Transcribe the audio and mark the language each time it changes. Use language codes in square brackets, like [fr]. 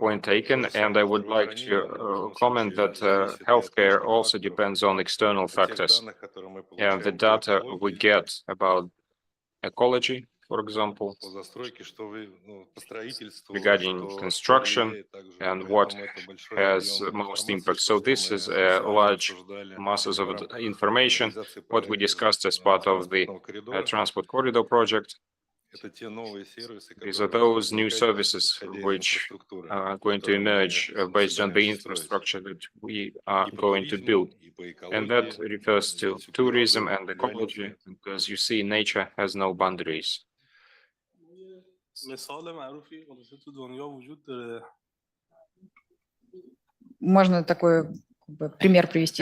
[en] Point taken, and I would like to comment that healthcare also depends on external factors. And the data we get about ecology, for example, [ru] по застройке, что вы, по строительству, [en] regarding [ru] что [en] construction [ru] влияет также. [en] and [ru] Поэтому [en] what [ru] это большой [en] has [ru] объем [en] most [ru] информации, [en] impact. [ru] то, [en] So [ru] что [en] this [ru] мы [en] is [ru] с [en] a [ru] вами [en] large [ru] обсуждали [en] masses [ru] в [en] of [ru] рамках [en] information, [ru] реализации [en] what we discussed as part of the [ru] транспортного коридора. [en] Transport Corridor project. [ru] Это те новые сервисы, [en] These are [ru] которые [en] those new [ru] возникать, [en] services [ru] исходя из [en] which [ru] инфраструктуры, [en] are going to [ru] которую мы [en] emerge based on the [ru] собираемся строить. [en] infrastructure that we are [ru] И по [en] going to [ru] туризму, [en] build. [ru] и по [en] And that [ru] экологии. [en] refers to [ru] Здесь у [en] tourism [ru] природы [en] and ecology, [ru] нет. [en] because you see, nature has no boundaries. [fa] مثال معروفی خلاصه تو دنیا وجود داره. [ru] Можно такой пример привести